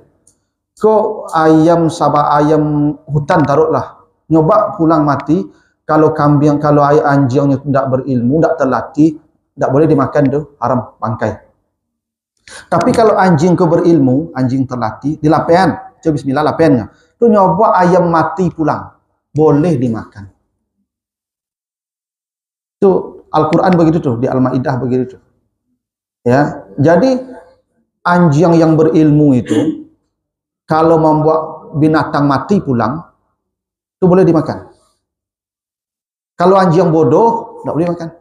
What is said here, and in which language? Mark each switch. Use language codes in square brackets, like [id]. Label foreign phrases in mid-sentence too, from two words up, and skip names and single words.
[id] Kok ayam hutan taruhlah nyoba pulang mati, kalau anjingnya tidak berilmu, tidak terlatih, tidak boleh dimakan tu, haram bangkai. Tapi kalau anjing kau berilmu, anjing terlatih, di lapean, coba bismillah lapeannya, tu nyoba ayam mati pulang, boleh dimakan. Tu Al-Quran begitu tuh, di Al-Maidah begitu tuh. Ya, jadi anjing yang berilmu itu, kalau membuat binatang mati pulang, itu boleh dimakan. Kalau anjing bodoh, tidak boleh makan.